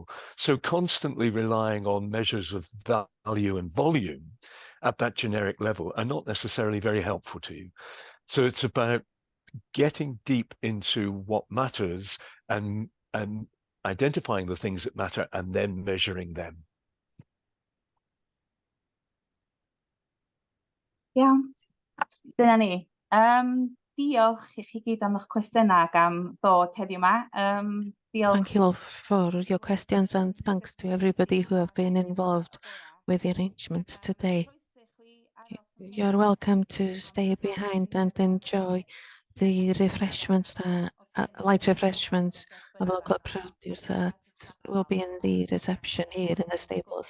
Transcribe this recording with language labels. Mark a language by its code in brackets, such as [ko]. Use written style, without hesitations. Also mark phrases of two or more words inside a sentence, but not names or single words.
[en] So constantly relying on measures of value and volume at that generic level are not necessarily very helpful to you. So it's about getting deep into what matters and identifying the things that matter and then measuring them. Yeah, [cy] dyna ni. diolch i chi gyd am eich cwestiynau ac am ddod heddiw yma. Diolch. [en] Thank you all for your questions and thanks to everybody who have been involved with the arrangements today. You're welcome to stay behind and enjoy the refreshments, light refreshments of local produce that will be in the reception here in the stables.